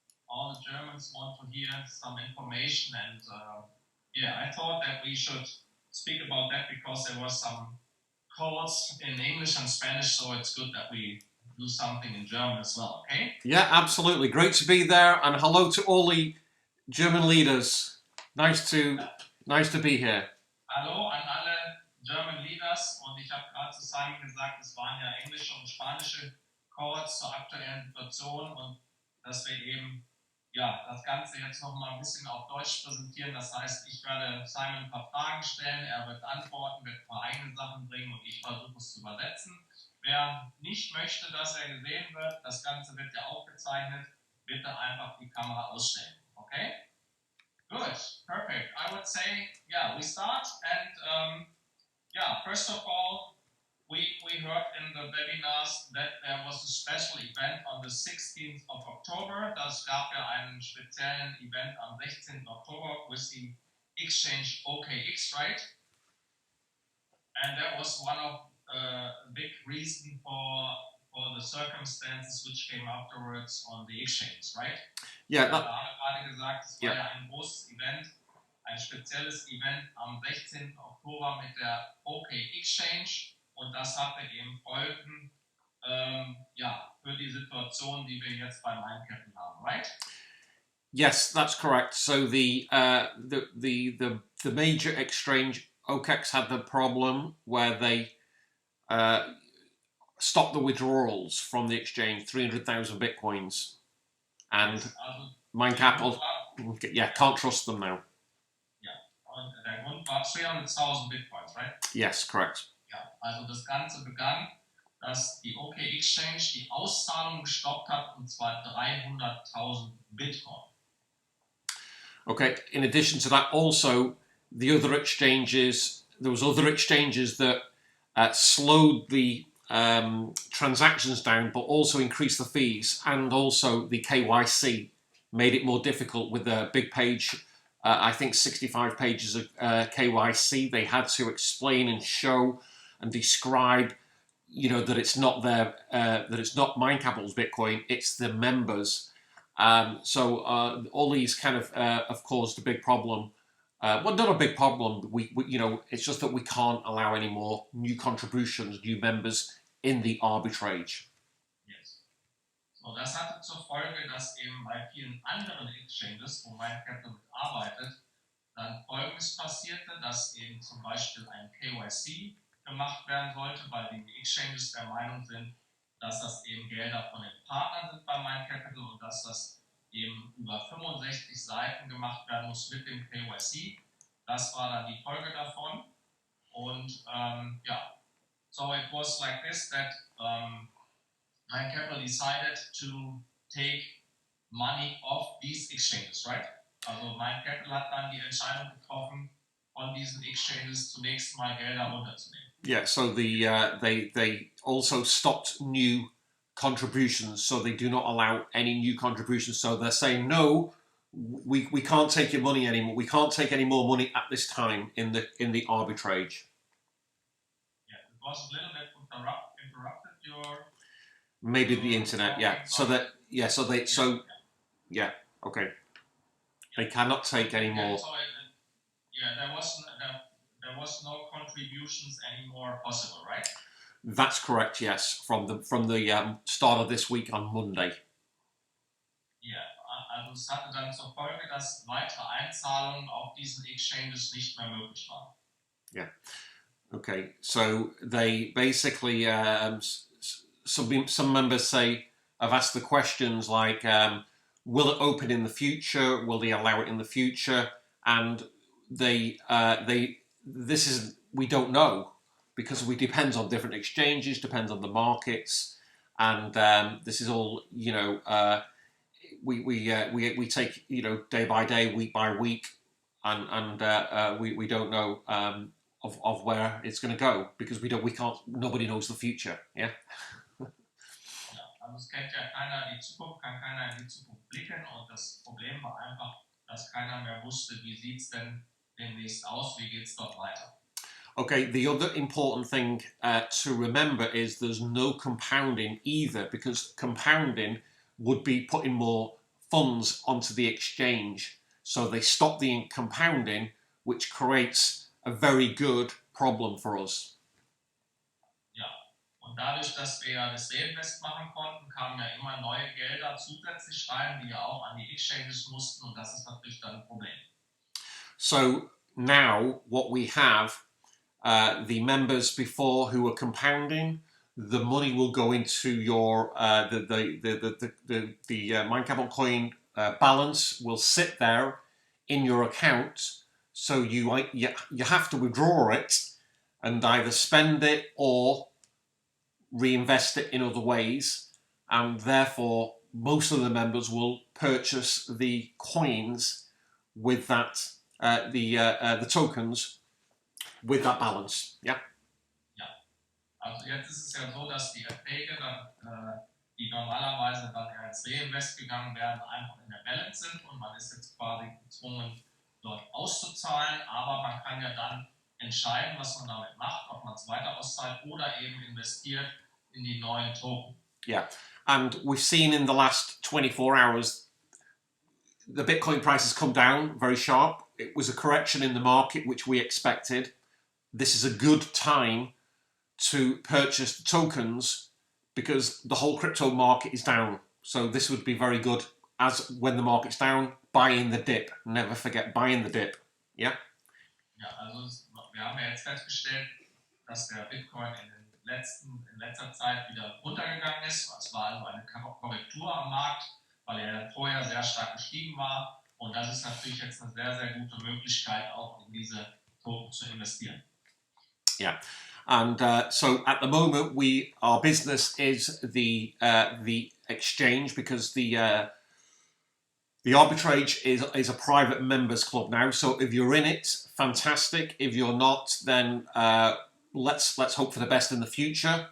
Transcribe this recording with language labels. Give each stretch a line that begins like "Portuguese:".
English: All the Germans want to hear some information, and yeah, I thought that we should speak about that because there was some calls in English and Spanish, so it's good that we do something in German as well, okay? Yeah, absolutely. Great to be there, and hello to all the German leaders. Nice to be here.
German: Hallo an alle
English: German Leaders,
German: und ich habe gerade zu Simon gesagt, es waren ja englische und spanische Calls zur aktuellen Situation und dass wir eben ja, das Ganze jetzt noch mal ein bisschen auf Deutsch präsentieren. Das heißt, ich werde Simon ein paar Fragen stellen, er wird antworten, wird ein paar eigene Sachen bringen und ich versuche es zu übersetzen. Wer nicht möchte, dass er gesehen wird, das Ganze wird ja aufgezeichnet, bitte einfach die Kamera ausstellen, okay?
English: Good, perfect. I would say, yeah, we start. And yeah, first of all, we heard in the webinars that there was a special event on the 16th of October.
German: Das gab ja einen speziellen Event am 16. Oktober
English: with the exchange OKX, right? And that was one of big reason for the circumstances which came afterwards on the exchange, right? Yeah.
German: Wir haben gerade gesagt, es war ja ein großes Event, ein spezielles Event am 16. Oktober mit der OK Exchange und das hatte eben Folgen ja, für die Situation, die wir jetzt bei MindCAPITAL haben,
English: right? Yes, that's correct. So the major exchange OKEX had the problem where they stopped the withdrawals from the exchange, 300,000 bitcoins, and MindCAPITAL, yeah, can't trust them now. Ja, und der Grund war 300.000 Bitcoins, right? Yes, correct. Ja, also das Ganze begann, dass die OK Exchange die Auszahlung gestoppt hat, und zwar 300.000 Bitcoin. Okay, in addition to that, also the other exchanges, there was other exchanges that slowed the transactions down, but also increased the fees, and also the KYC made it more difficult with the big page. I think 65 pages of KYC. They had to explain and show and describe, you know, that it's not their, that it's not MindCAPITAL's Bitcoin, it's the members. So all these kind of caused a big problem. Well, not a big problem. We, you know, it's just that we can't allow any more new contributions, new members in the arbitrage. Yes.
German: So das hatte zur Folge, dass eben bei vielen anderen Exchanges, wo MindCAPITAL arbeitet, dann Folgendes passierte, dass eben zum Beispiel ein KYC gemacht werden sollte, weil die Exchanges der Meinung sind, dass das eben Gelder von den Partnern sind bei MindCAPITAL und dass das eben über 65 Seiten gemacht werden muss mit dem KYC. Das war dann die Folge davon. Und ja,
English: so it was like this that MindCAPITAL decided to take money off these exchanges, right?
German: Also MindCAPITAL hat dann die Entscheidung getroffen, von diesen Exchanges zunächst mal Gelder runterzunehmen.
English: Yeah, so they also stopped new contributions, so they do not allow any new contributions. So they're saying, no, we can't take your money anymore. We can't take any more money at this time in the arbitrage. Yeah, it was a little bit interrupted your. Maybe the internet, yeah. So that, yeah. So they, so yeah. Okay. They cannot take any more. So yeah, there was no contributions anymore possible, right? That's correct. Yes, from the start of this week on Monday.
German: Ja, also es hatte dann zur Folge, dass weitere Einzahlungen auf diesen Exchanges nicht mehr möglich waren.
English: Yeah. Okay. So they basically some members have asked the questions like, will it open in the future? Will they allow it in the future? And we don't know, because we depends on different exchanges, depends on the markets, and this is all, you know, we take, you know, day by day, week by week, and we don't know of where it's going to go, because we can't, nobody knows the future. Yeah.
German: Also es kennt ja keiner die Zukunft, kann keiner in die Zukunft blicken, und das Problem war einfach, dass keiner mehr wusste, wie sieht es denn demnächst aus? Wie geht es dort weiter?
English: Okay, the other important thing to remember is there's no compounding either, because compounding would be putting more funds onto the exchange. So they stop the compounding, which creates a very good problem for us.
German: Ja, und dadurch, dass wir ja das Reinvest machen konnten, kamen ja immer neue Gelder zusätzlich rein, die ja auch an die Exchanges mussten, und das ist natürlich dann ein Problem.
English: So now what we have, the members before who were compounding, the money will go into your the MindCAPITAL coin balance will sit there in your account. So you have to withdraw it and either spend it or reinvest it in other ways, and therefore most of the members will purchase the coins with that the tokens with that balance. Yeah.
German: Ja, also jetzt ist es ja so, dass die Erträge dann, die normalerweise dann eher ins Reinvest gegangen wären, einfach in der Balance sind, und man ist jetzt quasi gezwungen, dort auszuzahlen, aber man kann ja dann entscheiden, was man damit macht, ob man es weiter auszahlt oder eben investiert in die neuen Token.
English: Yeah, and we've seen in the last 24 hours the Bitcoin price has come down very sharp. It was a correction in the market, which we expected. This is a good time to purchase the tokens because the whole crypto market is down. So this would be very good as when the market's down, buy in the dip. Never forget, buy in the dip. Yeah?
German: Ja, also wir haben ja jetzt festgestellt, dass der Bitcoin in letzter Zeit wieder runtergegangen ist. Es war also eine Korrektur am Markt, weil er vorher sehr stark gestiegen war. Und das ist natürlich jetzt eine sehr, sehr gute Möglichkeit, auch in diese Token zu investieren.
English: Yeah, and so at the moment, our business is the exchange, because the arbitrage is a private members club now. So if you're in it, fantastic. If you're not, then let's hope for the best in the future.